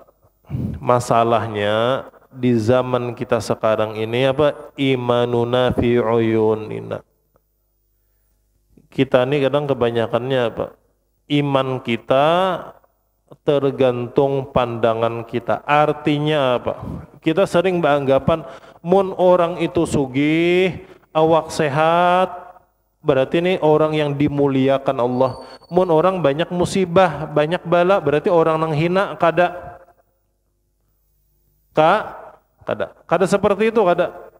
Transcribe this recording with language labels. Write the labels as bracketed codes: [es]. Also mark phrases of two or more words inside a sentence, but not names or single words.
[id] Masalahnya di zaman kita sekarang ini apa? [ar] إيماننا في عيوننا. [id] Kita ini kadang kebanyakannya apa? Iman kita tergantung pandangan kita. [bjn] Artinya apa? Kita sering beranggapan mun orang itu sugih, awak sehat, berarti ini orang yang dimuliakan Allah. Mun orang banyak musibah, banyak bala, berarti orang nang hina kada. Kada seperti itu, kada.